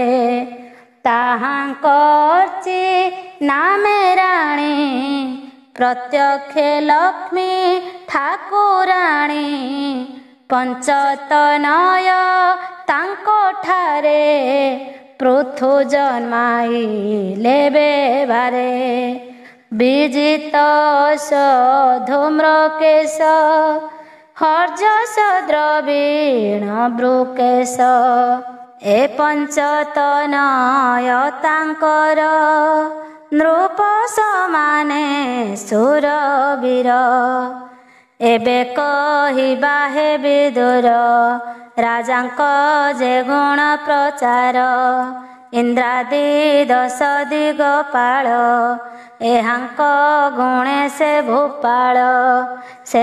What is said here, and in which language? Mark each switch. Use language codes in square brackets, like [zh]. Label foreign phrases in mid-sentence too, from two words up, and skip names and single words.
[or] ତାହାଙ୍କ ଅର୍ଚ୍ଚି ନାମେ ରାଣୀ ପ୍ରତ୍ୟକ୍ଷେ ଲକ୍ଷ୍ମୀ ଠାକୁରାଣୀ। ପଞ୍ଚତନୟ ତାଙ୍କ ଠାରେ ପୃଥୁ ଜନ୍ମାଇଲେ ବେବାରେ। ବିଜିତ ଧୂମ୍ରକେଶ ହର୍ଜସ ଦ୍ରବୀଣ ବୃକେଶ ଏ ପଞ୍ଚତନୟ ତାଙ୍କର ନୃପ ସମାନେ ସୁରବୀର ଏବେ କହିବା ହେ ବିଦୁର ରାଜାଙ୍କ ଯେ ଗୁଣ ପ୍ରଚାର ଇନ୍ଦ୍ରାଦି 10 ଦିଗପାଳ ଏହାଙ୍କ ଗୁଣେ ସେ ଭୂପାଳ ସେ